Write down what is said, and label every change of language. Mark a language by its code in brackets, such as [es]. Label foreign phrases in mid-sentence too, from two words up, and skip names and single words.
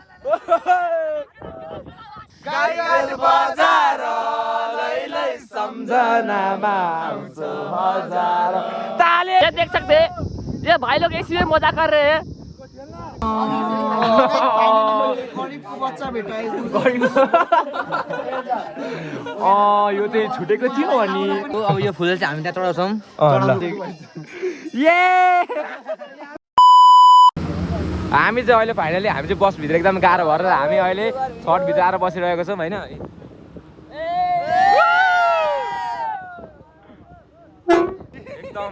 [ne] गाइगल बजार लैलै सम्झनामा आउँछ हजार ताले [hi] ये देख सकते हैं ये भाई लोग इसी में मजा कर रहे हैं [ne] यो चाहिँ छुटेको थियो अनि अब यो फुल चाहिँ हामी त्यहाँ चढाउँछौँ हामी चाहिँ अहिले फाइनली हामी चाहिँ बसभित्र एकदम गाह्रो भएर हामी अहिले छठभित्र आएर बसिरहेको छौँ होइन एकदम